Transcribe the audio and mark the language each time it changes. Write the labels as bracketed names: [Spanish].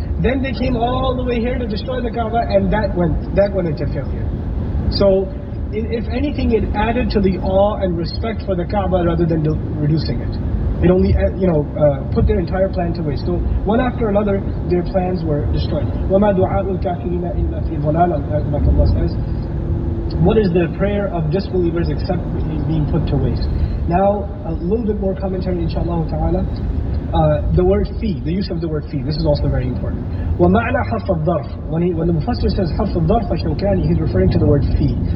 [English] Then they came all the way here to destroy the Kaaba, and that went into failure. So if anything, it added to the awe and respect for the Kaaba rather than reducing it. It only, put their entire plan to waste. So one after another, their plans were destroyed. [Arabic] وَمَا دُعَاءُ الْكَافِرِينَ إِلَّا فِي ضَلَالٍ, [English] like Allah says. What is the prayer of disbelievers except being put to waste? Now, a little bit more commentary, inshallah ta'ala. The word fi, the use of the word fi, this is also very important. [Arabic] وَمَعْنَى حَرْفَ الظَّرْفِ, [English] when the Mufassir says [Arabic] حَرْفَ الظَّرْفِ فَشَوْكَانِ, [English] he's referring to the word fi.